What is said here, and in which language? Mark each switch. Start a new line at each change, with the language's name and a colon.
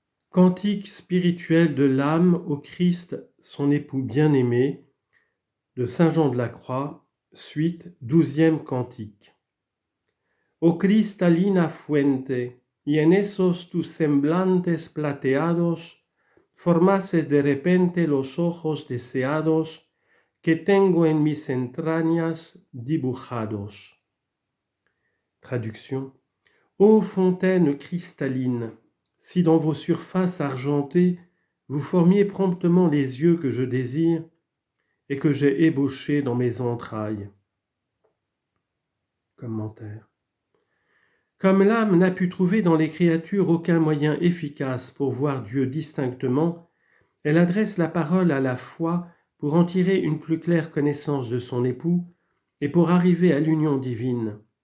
French: Cantique spirituel de l'âme au Christ, son époux bien-aimé, de Saint Jean de la Croix, suite 12e cantique.
Spanish: O cristalina fuente, y en esos tus semblantes plateados, formases de repente los ojos deseados que tengo en mis entrañas dibujados.
French: Traduction. Ô fontaine cristalline, si dans vos surfaces argentées vous formiez promptement les yeux que je désire et que j'ai ébauchés dans mes entrailles. Commentaire. Comme l'âme n'a pu trouver dans les créatures aucun moyen efficace pour voir Dieu distinctement, elle adresse la parole à la foi pour en tirer une plus claire connaissance de son époux et pour arriver à l'union divine.